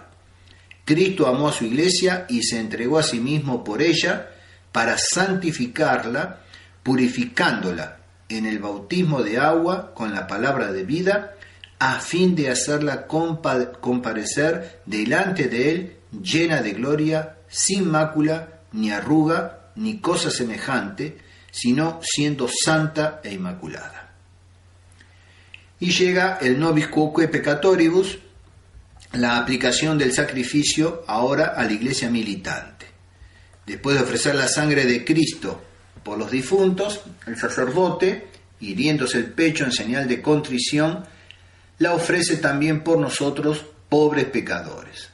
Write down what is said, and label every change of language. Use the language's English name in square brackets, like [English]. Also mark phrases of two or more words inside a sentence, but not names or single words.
[Spanish] Cristo amó a su iglesia y se entregó a sí mismo por ella para santificarla, purificándola en el bautismo de agua con la palabra de vida, a fin de hacerla comparecer delante de él llena de gloria, sin mácula, ni arruga, ni cosa semejante, sino siendo santa e inmaculada. Y llega el [Latin] nobis quoque peccatoribus, [Spanish] la aplicación del sacrificio ahora a la iglesia militante. Después de ofrecer la sangre de Cristo por los difuntos, el sacerdote, hiriéndose el pecho en señal de contrición, la ofrece también por nosotros, pobres pecadores.